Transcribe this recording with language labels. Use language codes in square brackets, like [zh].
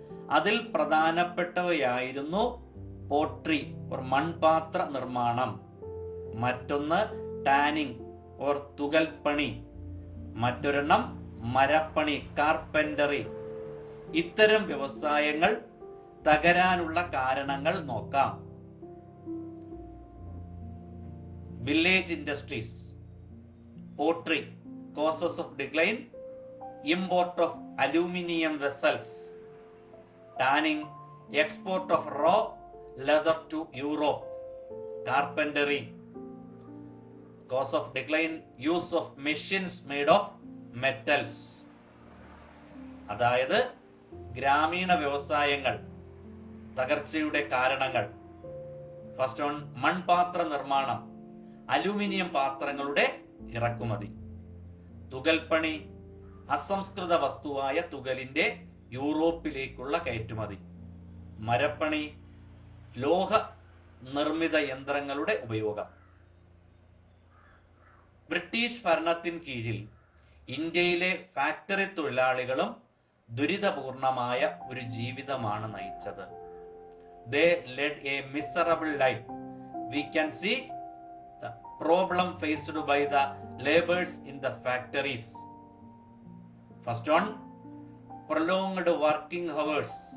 [ml] അതിൽ പ്രധാനപ്പെട്ടവയായിരുന്നു പോട്രി മൺപാത്ര നിർമ്മാണം, മറ്റൊന്ന് ടാനിങ് തുകൽപ്പണി, മറ്റൊരെണ്ണം മരപ്പണി കാർപെൻറ്ററി. ഇത്തരം വ്യവസായങ്ങൾ തകരാനുള്ള കാരണങ്ങൾ നോക്കാം. [en] Village industries, pottery causes of decline, import of aluminum vessels, tanning, export of raw leather to Europe, carpentry, cause of decline, use of machines made of metals. [ml] അതായത് ഗ്രാമീണ വ്യവസായങ്ങൾ തകർച്ചയുടെ കാരണങ്ങൾ. [en] first one [ml] മൺപാത്ര നിർമ്മാണം, അലുമിനിയം പാത്രങ്ങളുടെ ഇറക്കുമതി. തുകൽപ്പണി, അസംസ്കൃത വസ്തുവായ തുകലിന്റെ യൂറോപ്പിലേക്കുള്ള കയറ്റുമതി. മരപ്പണി, ലോഹ നിർമ്മിത യന്ത്രങ്ങളുടെ ഉപയോഗം. ബ്രിട്ടീഷ് ഭരണത്തിൻ കീഴിൽ ഇന്ത്യയിലെ ഫാക്ടറി തൊഴിലാളികളും ദുരിതപൂർണമായ ഒരു ജീവിതമാണ് നയിച്ചത്. [en] They led a miserable life. We can see the problem faced by the laborers in the factories. First one, prolonged working hours.